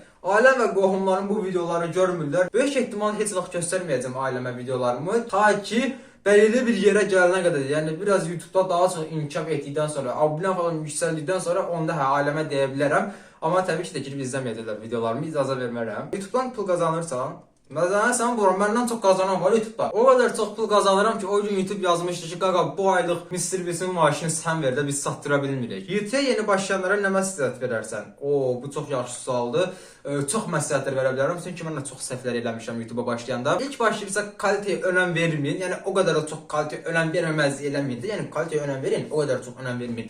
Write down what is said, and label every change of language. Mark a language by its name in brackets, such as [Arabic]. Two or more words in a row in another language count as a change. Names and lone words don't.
[Azerbaijani] Ailəm və qohumların bu videoları görmürlər. Böyük ehtimal heç vaxt göstərməyəcəm ailəmə videolarımı, ta ki belirli bir yerə gələnə qədər, yəni biraz YouTube-da daha çox inkişaf etdikdən sonra, abunə falan yüksəldikdən sonra onda hə ailəmə deyə bilərəm. Amma təbii ki də girib izləməyəcəklər videolarımı, icazə vermərəm. YouTube-dan pul qazanırsan, sən bura, məndən çox qazanan var YouTube-da. O qədər çox pul qazanıram ki, o gün YouTube yazmışdı ki, qaqa, bu aylıq Mr. Beast-in maaşını sən ver də biz satdıra bilmirik. YouTube-ya yeni başlayanlara nə məsləhət verərsən? Bu çox yaxşı sualdır. Çox məsləhətlər verə bilərəm, çünki mən də çox səhvlər eləmişəm YouTube-a başlayanda. İlk başlayırsa kalitəyə önəm verməyin, yəni o qədər çox kalitəyə önəm verməməzlik eləməyin də, yəni kalitəyə önəm verin, o qədər çox önəm verməyin.